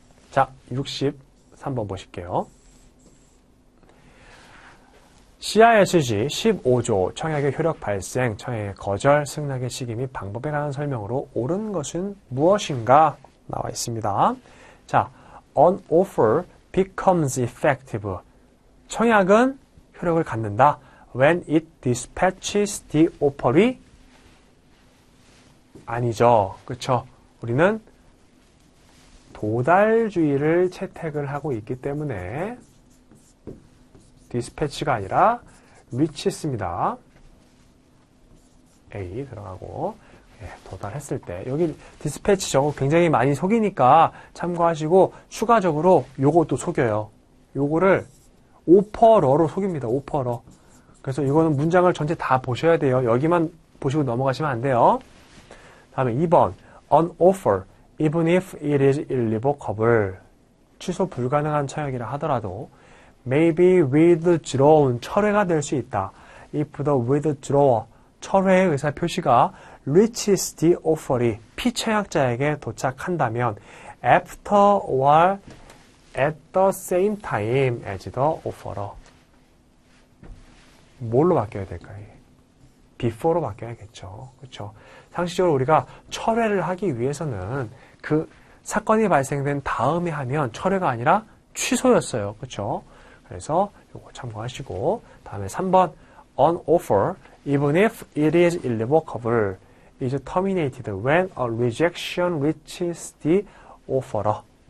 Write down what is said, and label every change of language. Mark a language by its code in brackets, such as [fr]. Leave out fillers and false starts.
[ko] 자, 63번 보실게요. CISG 15조 청약의 효력 발생, 청약의 거절, 승낙의 시기 및 방법에 관한 설명으로 옳은 것은 무엇인가 나와 있습니다. [en] 자, an offer becomes effective. [ko] 청약은 효력을 갖는다. [en] When it dispatches the offeree. [ko] 아니죠. 그렇죠? 우리는 도달주의를 채택을 하고 있기 때문에 dispatch가 아니라 reaches입니다. A 들어가고 도달했을 때 여기 dispatch 저거 굉장히 많이 속이니까 참고하시고 추가적으로 요것도 속여요. 요거를 offerer로 속입니다. offerer. 그래서 이거는 문장을 전체 다 보셔야 돼요. 여기만 보시고 넘어가시면 안 돼요. 다음에 2번 [en] an offer even if it is irrevocable. [ko] 취소 불가능한 청약이라 하더라도 [en] may be withdrawn, [ko] 철회가 될 수 있다. [en] if the withdrawer, [ko] 철회의 의사표시가 [en] reaches the offeree, [ko] 피청약자에게 도착한다면 [en] after or at the same time as the offerer. [ko] 뭘로 바뀌어야 될까요? before로 바뀌어야겠죠. 그렇죠? 상식적으로 우리가 철회를 하기 위해서는 그 사건이 발생된 다음에 하면 철회가 아니라 취소였어요. 그렇죠? 그래서 이거 참고하시고 다음에 3번 [en] an offer even if it is irrevocable is terminated when a rejection reaches the offerer.